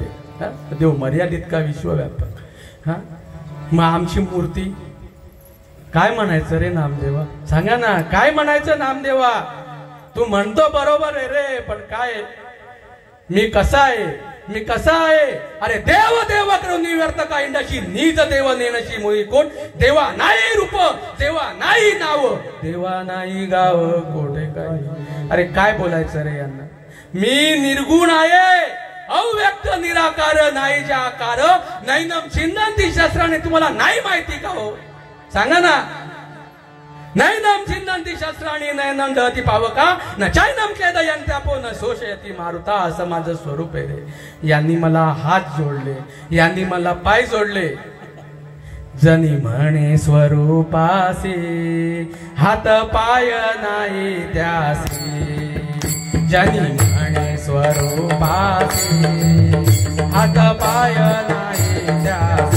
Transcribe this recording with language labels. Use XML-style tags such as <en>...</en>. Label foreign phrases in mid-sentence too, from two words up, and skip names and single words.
<mr>देव मर्यादित का विश्वव्यापक? हा, मग आमची मूर्ती काय म्हणायचं रे नामदेवा? सांगा ना, काय म्हणायचं नामदेवा? तू म्हणतो बरोबर आहे रे, पण काय मी कसा आहे? मी कसा आहे? अरे देव देव करून निवर्त का इंडाशी, नीज देव नेणशी मोही कोण. देवा नाही रूप, देवा नाही नाव, देवा नाही गाव कोठे काय. अरे काय बोलायचं रे यांना? मी निर्गुण आहे, अव्यक्त निराकार नाही जे आकार,</mr> <sa>नैनम छिन्नंती शस्त्राने.</sa> <mr>तुम्हाला नाही माहिती का हो? सांगा ना.</mr> <sa>नैनम छिन्नंती शस्त्राने नैनम दहती पावका न चैनम खेदयंत्यापो न शोषयती मारुता.</sa> <mr>असं माझं स्वरूप आहे रे. यांनी मला हात जोडले, यांनी मला पाय जोडले. जनी म्हणे स्वरूपासी हात पाय नाही त्यासी. जनी म्हणे स्वरूपासी हात पाय नाही त्यासी.</mr>